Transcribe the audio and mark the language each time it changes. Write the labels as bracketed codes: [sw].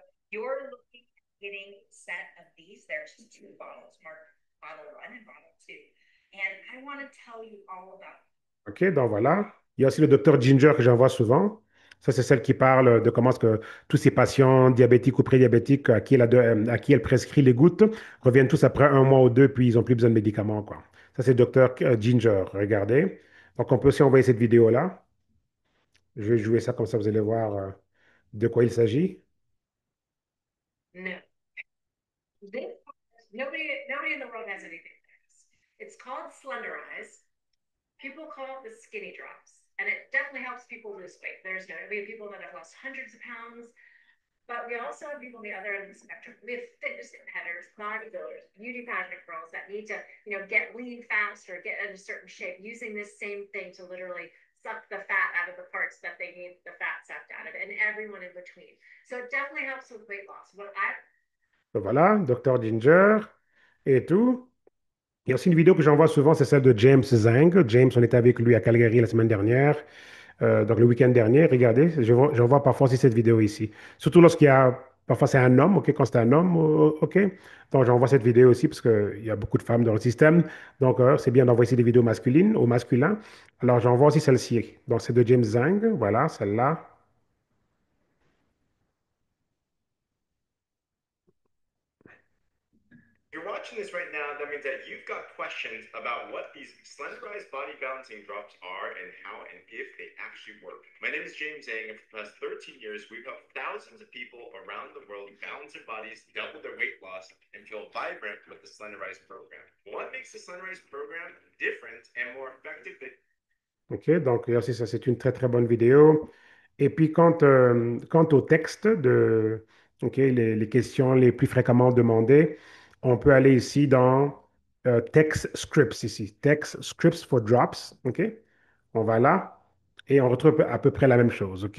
[en] You're looking at getting a set of these. There's two bottles, marked bottle one and bottle two. And I want to tell you all about. [fr] OK, donc voilà. Il y a aussi le docteur Ginger que j'envoie souvent. Ça, c'est celle qui parle de comment est-ce que tous ces patients diabétiques ou prédiabétiques à qui elle prescrit les gouttes reviennent tous après un mois ou deux, puis ils n'ont plus besoin de médicaments, quoi. Ça, c'est docteur Ginger. Regardez. Donc, on peut aussi envoyer cette vidéo-là. Je vais jouer ça comme ça, vous allez voir de quoi il s'agit. [en] No, this nobody in the world has anything like this. It's called Slenderize. People call it the skinny drops, and it definitely helps people lose weight. There's no, we have people that have lost hundreds of pounds, but we also have people on the other end of the spectrum. We have fitness competitors, bodybuilders, beauty pageant girls that need to, get lean fast or get in a certain shape using this same thing to literally suck the fat out of the parts that they need the fat sucked out of, and everyone in between. So it definitely helps with weight loss. What I [fr] Donc, voilà, docteur Ginger et tout. Il y a aussi une vidéo que j'envoie souvent, c'est celle de James Zhang. James, on était avec lui à Calgary la semaine dernière. Donc le week-end dernier, regardez, j'envoie parfois aussi cette vidéo ici. Surtout lorsqu'il y a, parfois c'est un homme, OK, quand c'est un homme, OK. Donc j'envoie cette vidéo aussi parce qu'il y a beaucoup de femmes dans le système. Donc c'est bien d'envoyer aussi des vidéos masculines, au masculin. Alors j'envoie aussi celle-ci. Donc c'est de James Zhang, voilà, celle-là. [en] you're watching this right now, that means that you've got questions about what these slenderized body balancing drops are and how and if they actually work. My name is James Zhang, and for the past 13 years, we've helped thousands of people around the world balance their bodies, dealt with their weight loss, and feel vibrant with the Slenderized program. What makes the Slenderized program different and more effective than [fr] OK, donc là, ça, c'est une très, très bonne vidéo. Et puis, quant au texte OK, les questions les plus fréquemment demandées, on peut aller ici dans Text Scripts, ici. Text Scripts for Drops, OK? On va là et on retrouve à peu près la même chose, OK?